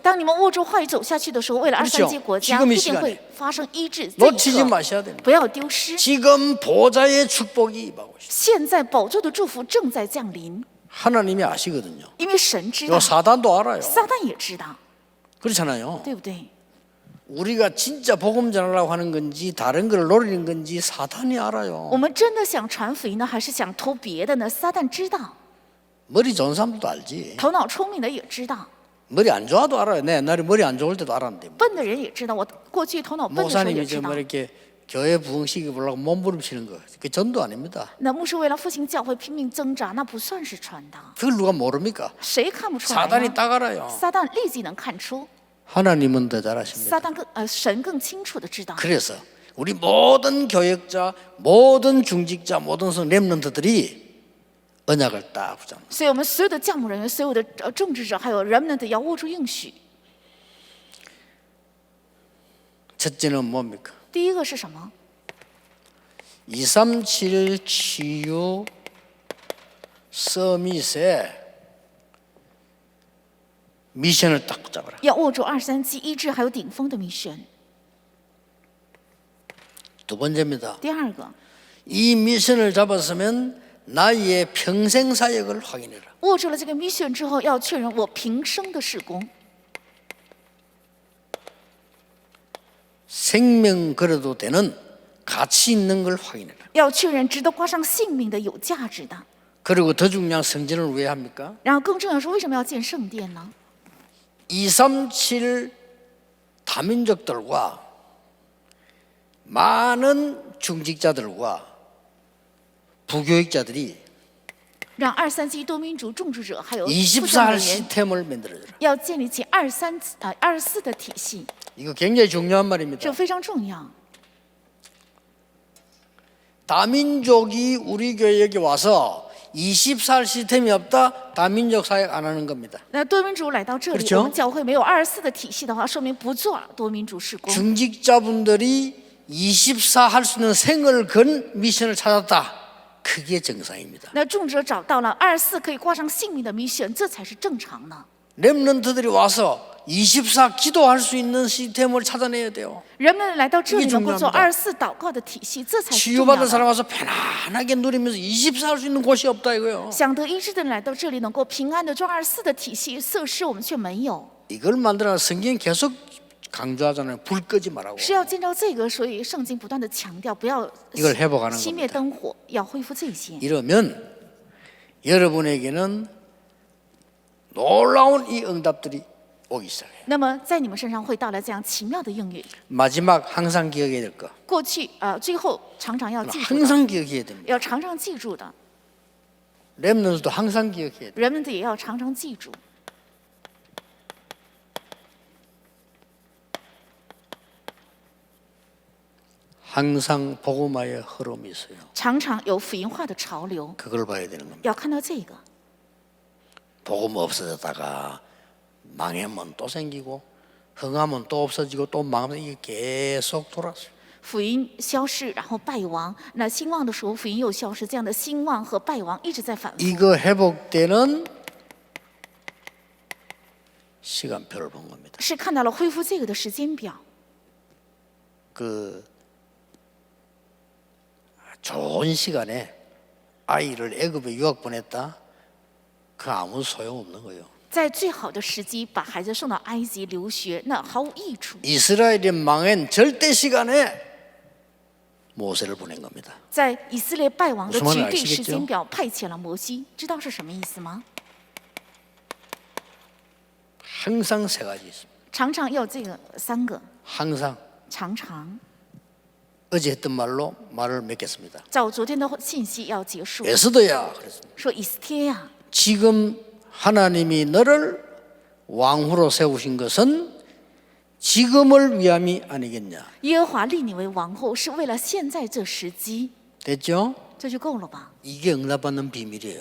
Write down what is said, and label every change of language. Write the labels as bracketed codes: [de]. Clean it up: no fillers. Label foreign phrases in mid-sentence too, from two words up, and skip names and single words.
[zh] 当你们握住话语走下去的时候，为了 [ko] 그렇죠 [zh] 23届国家 [ko] 지금 이 [zh] 必定 [ko] 시간에 [zh] 会发生医治。这 [ko] 놓치지 [zh] 一刻 [ko] 마셔야 됩니다. [zh] 不要丢失。 [ko] 지금 보좌의 축복이 임하고 있습니다. [zh] 现在宝座的祝福正在降临， [ko] 하나님이 아시거든요. [zh] 因为神知道 [ko] 요 ， 사단도 알아요. [zh] 撒旦也知道， [ko] 그렇잖아요. [zh] 对不对？ [ko] 우리가 진짜 복음 전하려고 하는 건지 다른 걸 노리는 건지 사단이 알아요. [zh] 我们真的想传福音呢，还是想图别的呢？撒旦知道， [ko] 머리 좋은 사람들도 알지. [zh] 头脑聪明的也知道， [ko] 머리 안 좋아도 알아요. 내 옛날에 머리 안 좋을 때도 알았는데. [zh] 笨的人也知道。我过去头脑笨的时候也 [ko] 목사님이 [zh] 知 [ko] 좀 [zh] 道。 [ko] 이렇게 교회 부흥시켜 보려고 몸부림치는 거, 그 전도 아닙니다. [zh] 那牧师为了复兴教会拼命挣扎，那不算是传道。 [ko] 그걸 누가 모릅니까? [zh] 谁看不出来 [ko] 사단이 [zh] 呢？ [ko] 딱 알아요. [zh] 撒旦立即能看出， [ko] 하나님은 더 잘 아십니다. [zh] 撒旦神更清楚的知道。 [ko] 그래서 우리 모든 교역자, 모든 중직자, 모든 렘넌트들이 언약을 딱 붙잡는. [zh] 所以我们所有的教牧人员、所有的种植者，还有人们的要握住应许。 [ko] 첫째는 뭡니까? [zh] 第一个是什么？ [ko] 237 치유 서밋에 미션을 딱 붙잡아라. [zh] 要握住237医治，还有顶峰的mission。 [ko] 두 번째입니다. [zh] 第二个， [ko] 이 미션을 잡았으면 나의 평생 사역을 확인해라. [zh] 握住了这个mission之后，要确认我平生的事工。 [ko] 생명 걸어도 되는 가치 있는 걸 확인해라. [zh] 要确认值得挂上性命的、有价值的。 [ko] 그리고 더 중요한 성전을 왜 합니까? [zh] 然后更重要的是，为什么要建圣殿呢？ [ko] 237 다민족들과 많은 중직자들과 부교육자들이 [zh] 让237多民族种植者还有复 [ko] 24할 [zh] 教人员 [ko] 시스템을 만들어줘라. [zh] 要建立起24的体系， [ko] 이거 굉장히 중요한 [zh] 这 [ko] 말입니다. [zh] 非常重要。 [ko] 다민족이 우리 교회에 와서 24할 시스템이 없다. 다민족 사역 안 하는 겁니다. [zh] 那多民族来到这里， [ko] 그렇죠 [zh] 我们教会没有24的体系的话，说明不做多民族事工。 [ko] 중직자분들이 24 할 수 있는 생을 건 미션을 찾았다. 그게 정상입니다. [zh] 那种植者找到了24可以挂上性命的mission，这才是正常呢。 [ko] 렘넌트들이 와서 24 기도할 수 있는 시스템을 찾아내야 돼요. [zh] 人们来到这里 [ko] 이게 [zh] 能够做 [ko] 중요합니다 [zh] 24祷告的体系，这才是重要 [ko] 치유받은 [zh] 的。 [ko] 사람 와서 편안하게 누리면서 24 할 수 있는 곳이 없다 이거요. [zh] 想得医治的人来到这里，能够平安的做24的体系设施，我们却没有。 [ko] 이걸 만들어 성경이 계속 강조하잖아요. 불 끄지 말라고. [zh] 是要建造这个，所以圣经不断的强调，不要 [ko] 이걸 회복하는 [zh] 熄灭 [ko] 겁니다. [zh] 灯火，要恢复这些。 [ko] 이러면 여러분에게는 놀라운 이 응답들이 오기 시작해요. [zh] 那么在你们身上会到来这样奇妙的应允。 [ko] 마지막 항상 기억해야 될 거. [zh] 过去最后常常要记住的， [ko] 항상 기억해야 됩니다. [zh] 要常常记住的， [ko] 렘넌트도 항상 기억해야 돼요. [zh] 人们也要常常记住。 [ko] 항상 복음화의 흐름이 있어요. [zh] 常常有福音化的潮流， [ko] 그걸 봐야 되는 겁니다. [zh] 要看到这个。 [ko] 복음 없어졌다가 망하면 또 생기고 흥하면 또 없어지고 또 망하면 이게 계속 돌았어요. [zh] 福音消失，然后败亡。那兴旺的时候，福音又消失，这样的兴旺和败亡一直在反复。 [ko] 이거 회복되는 시간표를 본 겁니다. [zh] 是看到了恢复这个的时间表。 [ko] 그 좋은 시간에 아이를 애굽에 유학 보냈다. 그 아무 소용 없는 거예요. [zh] 在最好的时机把孩子送到埃及留学，那毫无益处。 [ko] 이스라엘이 망한 절대 시간에 모세를 보낸 겁니다. [zh] 在以色列败亡的 [ko] 무슨 [zh] 绝 [ko] 말인지 [zh] 对时 [ko] 아시겠죠? [zh] 间表派遣了摩西，知道是什么意思吗？ [ko] 항상 세 가지 있습니다. [zh] 常常要这个三个， [ko] 항상 [zh] 常常。 [ko] 어제 했던 말로 말을 맺겠습니다. [zh] 照昨天的信息要结束， [ko] 에스더야 그랬습니다. [zh] 说以斯帖呀， [ko] 지금 하나님이 너를 왕후로 세우신 것은 지금을 위함이 아니겠냐. [zh] 耶和华立你为王后，是为了现在这时机， [ko] 됐죠? [zh] 这就够了吧？ [ko] 이게 응답받는 비밀이에요.